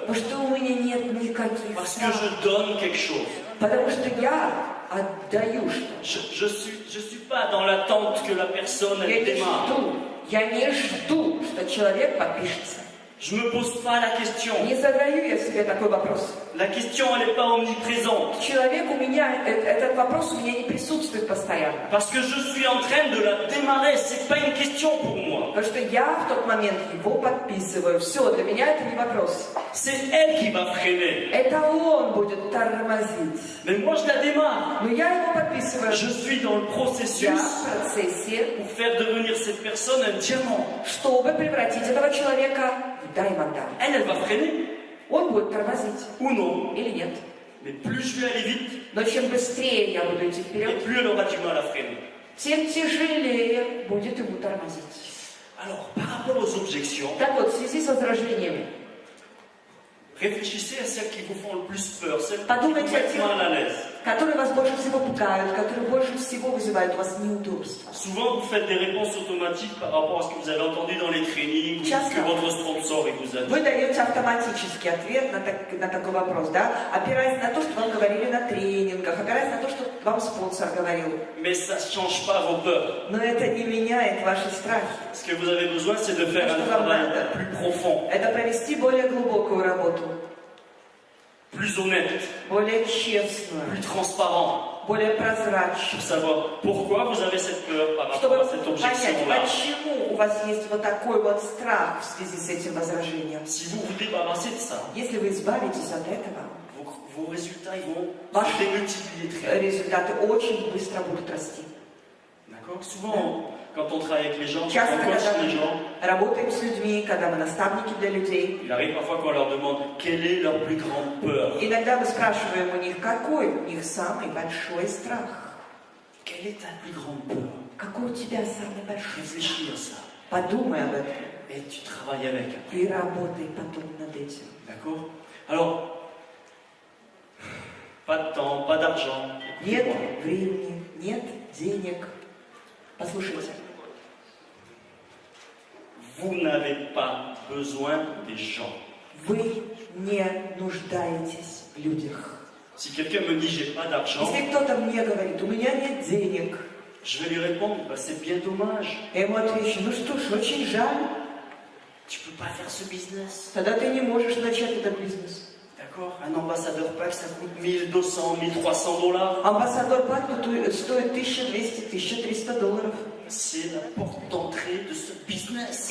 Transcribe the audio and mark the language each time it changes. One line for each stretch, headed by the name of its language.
Russian: Потому что у меня нет никаких
French: Parce que
Russian: страхов.
French: je donne quelque chose.
Russian: Потому что я отдаю что-то.
French: Je suis pas dans l'attente que la personne elle démarre.
Russian: Я не жду, что человек подпишется.
French: Je me pose pas la question.
Russian: Не задаю я себе такой вопрос.
French: La question, elle n'est pas omniprésente.
Russian: Человек у меня, этот вопрос у меня не присутствует постоянно.
French: Parce que je suis en train de la démarrer. C'est pas une question pour moi.
Russian: Потому что я в тот момент его подписываю. Все, для меня это не вопрос.
French: C'est elle qui va freiner.
Russian: Это он будет тормозить.
French: Mais moi, je la démarre.
Russian: Но я его подписываю.
French: Je suis dans le
Russian: Я
French: processus
Russian: в процессе,
French: pour faire devenir cette personne un diamant.
Russian: чтобы превратить этого человека в даймонда.
French: Elle va freiner
Russian: Он будет тормозить.
French: ou non.
Russian: Или нет.
French: Mais plus je vais aller vite,
Russian: Но чем быстрее я буду идти
French: et
Russian: вперед,
French: plus elle aura du mal à freiner.
Russian: тем тяжелее будет ему тормозить.
French: Alors, par rapport aux objections,
Russian: Так вот, в связи с возражениями,
French: réfléchissez à celles qui vous font le plus peur, celles qui
Russian: Подумайте
French: vous mettent
Russian: тех,
French: mal à l'aise.
Russian: которые вас больше всего пугают, которые больше всего вызывают у вас неудобства.
French: Souvent, vous faites des réponses automatiques par rapport à ce que vous avez entendu dans les trainings, ou ce que votre sponsor il vous a dit.
Russian: Вы даете автоматический ответ на такой вопрос, да? Опираясь на то, что вам говорили на тренингах, опираясь на то, что вам спонсор говорил.
French: Mais ça ne change pas vos peurs.
Russian: Но это не меняет ваши страхи.
French: Ce que vous avez besoin, c'est de faire un travail plus profond,
Russian: Это провести более глубокую работу,
French: plus honnête,
Russian: более честную,
French: plus transparent,
Russian: более
French: pour
Russian: прозрачную.
French: savoir pourquoi vous avez cette peur par rapport
Russian: Чтобы
French: à cette
Russian: понять,
French: objection-là.
Russian: почему у вас есть вот такой вот страх в связи с этим возражением.
French: Si vous vous débarrassez de ça,
Russian: Если вы избавитесь от этого,
French: vos résultats ils vont Vache. se démultiplier très vite.
Russian: результаты очень быстро будут расти.
French: D'accord? Souvent, quand on travaille avec les gens, quand
Russian: Часто,
French: on coach
Russian: когда
French: les gens,
Russian: мы работаем с людьми, когда мы наставники для людей,
French: il arrive parfois qu'on leur demande quelle est leur plus grande peur.
Russian: иногда мы спрашиваем у них, какой у них самый большой страх.
French: Quelle est ta plus grande peur?
Russian: Какой у тебя самый большой страх?
French: Réfléchis à ça.
Russian: Подумай об этом
French: Et tu travailles avec.
Russian: и работай потом над этим.
French: D'accord? Alors, pas de temps, pas d'argent.
Russian: Нет
French: Écoutez-moi.
Russian: времени, нет денег. Послушайте,
French: Vous n'avez pas besoin des gens.
Russian: вы не нуждаетесь в людях.
French: Si quelqu'un me dit j'ai pas d'argent,
Russian: Если кто-то мне говорит, у меня нет денег,
French: je vais lui répondre bah, c'est bien dommage.
Russian: я ему отвечу, ну что ж, очень жаль,
French: Tu peux pas faire ce business.
Russian: тогда ты не можешь начать этот бизнес.
French: D'accord? Un ambassadeur PAC, ça coûte 1200, 1300 dollars.
Russian: Амбассадор Пак стоит $1200-1300.
French: C'est la porte d'entrée de ce business.